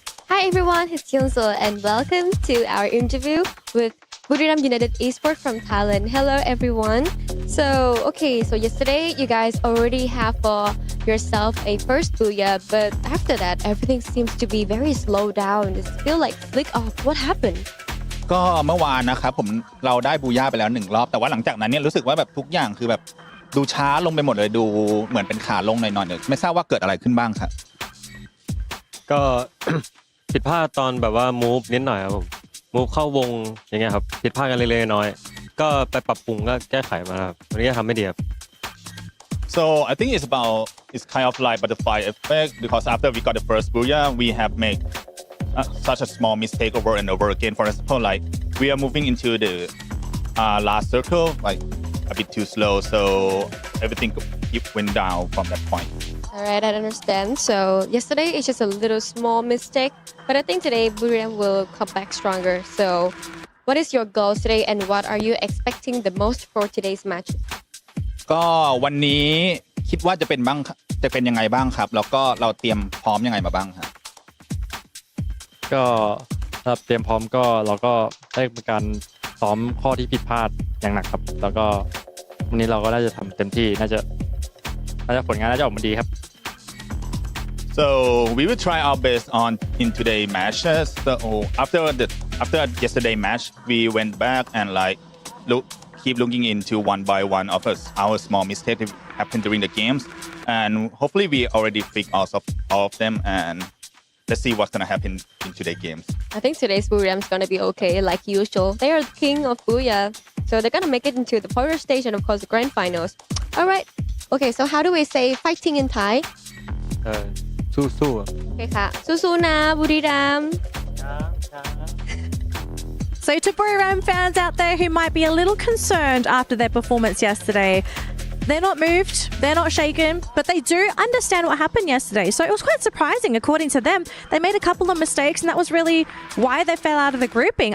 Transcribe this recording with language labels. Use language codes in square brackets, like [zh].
[en] Hi everyone, it's Kyungso and welcome to our interview with Buriram United Esports from Thailand. Hello everyone. So yesterday you guys already have for yourself a first booyah, but after that everything seems to be very slow down. It feels like flick off. What happened? [th] ก็เมื่อวานนะครับเราได้บูย่าไปแล้ว1รอบแต่ว่าหลังจากนั้นเนี่ยรู้สึกว่าแบบทุกอย่างคือแบบดูช้าลงไปหมดเลยดูเหมือนเป็นขาลงหน่อยๆไม่ทราบว่าเกิดอะไรขึ้นบ้างครับ ก็ ผิดพลาดตอนแบบว่ามูฟนิดหน่อยครับผมมูฟเข้าวงอย่างเงี้ยครับผิดพลาดกันเล็กๆน้อยๆก็ไปปรับปรุงก็แก้ไขมาครับวันนี้ก็ทำไม่ดีครับ [en] So I think it's kind of like butterfly effect, because after we got the first booyah we have made such a small mistake over and over again. For example, like we are moving into the last circle like a bit too slow, so everything went down from that point. Alright, I understand. So yesterday it's just a little small mistake, but I think today Buriram will come back stronger. So what is your goals today, and what are you expecting the most for today's match? [th] ก็วันนี้คิดว่าจะเป็นยังไงบ้างครับแล้วก็เราเตรียมพร้อมยังไงมาบ้างครับ ก็เตรียมพร้อมก็เราก็ได้มีการซ้อมข้อที่ผิดพลาดอย่างหนักครับแล้วก็วันนี้เราก็น่าจะทำเต็มที่น่าจะผลงานน่าจะออกมาดีครับ [en] So we will try our best in today matches. So after yesterday match, we went back and keep looking into one by one of our small mistakes that happened during the games, and hopefully we already fixed all of them, and let's see what's gonna happen in today's games. I think today's Buriram is gonna be okay, like usual. They are the king of Booyah, so they're gonna make it into the quarter stage and of course the grand finals. Alright, okay, so how do we say fighting in Thai? [th] สู้ๆ Okay ค่ะสู้ๆนะบุรีรัมย์ [en] So to Buriram fans out there who might be a little concerned after their performance yesterday, they're not moved, they're not shaken, but they do understand what happened yesterday. So it was quite surprising. According to them, they made a couple of mistakes, and that was really why they fell out of the grouping.